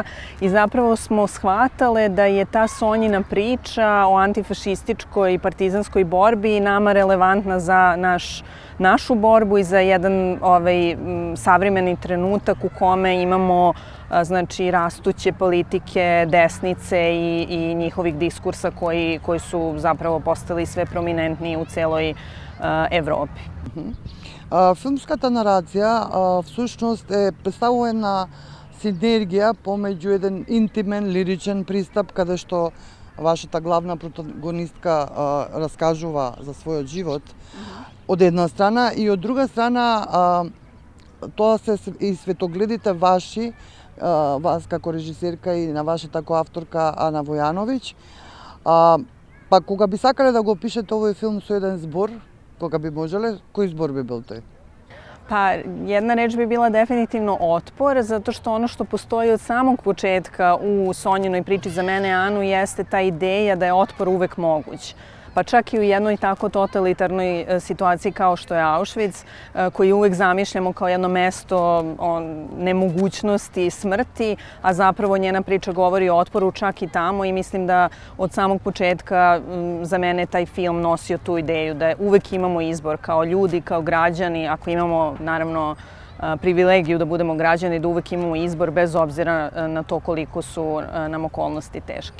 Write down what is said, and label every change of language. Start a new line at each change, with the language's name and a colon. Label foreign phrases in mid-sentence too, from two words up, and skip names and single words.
Serbian: I zapravo smo shvatale da je ta Sonjina priča o antifašističkoj i partizanskoj borbi nama relevantna za našu borbu i za jedan savremeni trenutak u kome imamo rastuće politike desnice i njihovih diskursa koji su zapravo postali sve prominentniji u celoj Evropi.
Macedonian: Филмската нарација всушност представува една синергија помеѓу еден интимен, лиричен пристап каде што вашата главна протагонистка раскажува за својот живот од една страна и од друга страна тоа се и светогледите ваши, вас како режисерка и на вашата коавторка Ана Војановиќ. Па кога би сакале да го пишете овој филм со еден збор, кога би можеле, кој збор би бил тој?
Serbian: Pa jedna reč bi bila definitivno otpor, zato što ono što postoji od samog početka u Sonjinoj priči za mene, Anu, jeste ta ideja da je otpor uvek moguć. Pa čak i u jednoj tako totalitarnoj situaciji kao što je Auschwitz, koji uvek zamišljamo kao jedno mesto nemogućnosti i smrti, a zapravo njena priča govori o otporu čak i tamo i mislim da od samog početka za mene taj film nosio tu ideju da uvek imamo izbor kao ljudi, kao građani, ako imamo naravno privilegiju da budemo građani, da uvek imamo izbor bez obzira na to koliko su nam okolnosti teške.